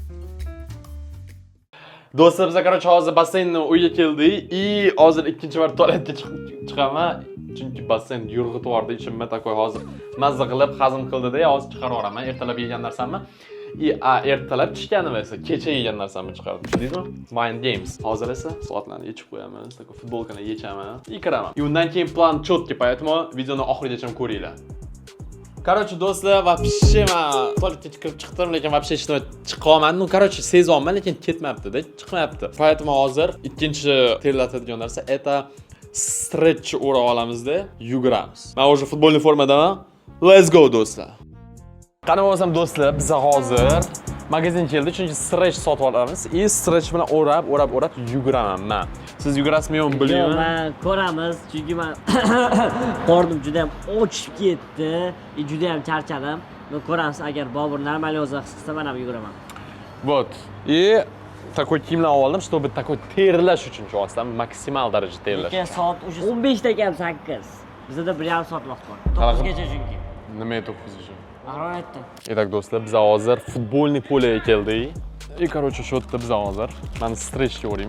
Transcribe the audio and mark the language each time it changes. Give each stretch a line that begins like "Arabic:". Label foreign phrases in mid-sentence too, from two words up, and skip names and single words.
Uzbek: Do'stlar, biz короче hozir basseynni uyga keldik. Hozir ikkinchi marta tualetga chiqaman. Chunki basseyn yurg'itib yubordi, ichimma takoy hozir mazza qilib hazm qildida, hozir chiqarib yuboraman. Ertalab yegan narsamni. Ertalab tushganim esa kecha yegan narsamni chiqardim. Tushundingizmi?
English: Mind games.
Uzbek: Hozir esa soatlarni yechib qo'yaman, takoy futbolkani yechaman, kiraman. Undan keyin plan cho'tki, поэтому videoni oxirigacha ko'ringlar. Короче, do'stlar, вообще men tualetga kirib chiqdim, lekin вообще hech nima chiqolmadi.
Russian: Ну, короче,
Uzbek: sezonman, lekin ketmayapti-da, chiqmayapti. Поэтому hozir ikkinchi terlatadigan narsa это stretch o'rab olamizda, yuguramiz. Men уже futbolni formadaman.
English: Let's go,
Uzbek: do'stlar. Qani bo'lsam do'stlar, biz hozir magazin keldi, chunki stretch sotib olamiz. Stretch bilan o'rab yuguraman men. Siz yugurasizmi yo'qmi bilmayman. Men ko'ramiz, chunki men qornim juda ham ochib ketdi, juda ham charchadim. Men ko'ramiz, agar Bobur normal yo'za qilsa, men ham yuguraman.
Russian: Вот. И такой
Uzbek: kiyimlar oldim,
Russian: чтобы такой
Uzbek: terlash uchun cho'g'asdan maksimal darajada terlash. Lekin soat уже 15 ekan 8. Bizda 1,5 soat vaqt bor. 9 gacha chunki. Nima 9 gacha? Ag'ron aytdi. Итак, do'stlar, biz hozir futbolni poliga keldik. Короче, shu yerda biz hozir mana stretchga o'raymiz.